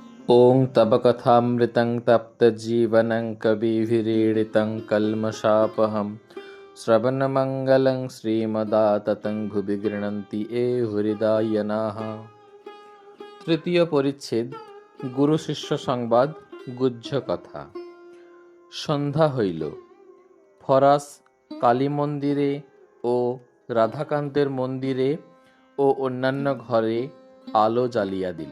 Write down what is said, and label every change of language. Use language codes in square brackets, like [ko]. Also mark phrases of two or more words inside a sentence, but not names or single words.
[sa] ॐ तव कथामृतं तप्तजीवनं कविभिरीडितं कल्मषापहं श्रवणमङ्गलं श्रीमदाततं भुवि गृह्णन्ति ये हृदयानाः। [bn] তৃতীয় পরিচ্ছেদ গুরু শিষ্য সংবাদ গুহ্য কথা। সন্ধ্যা হইল। ফরাস কালী মন্দিরে ও রাধাকান্তের মন্দিরে ও অন্যান্য ঘরে আলো জ্বালিয়া দিল।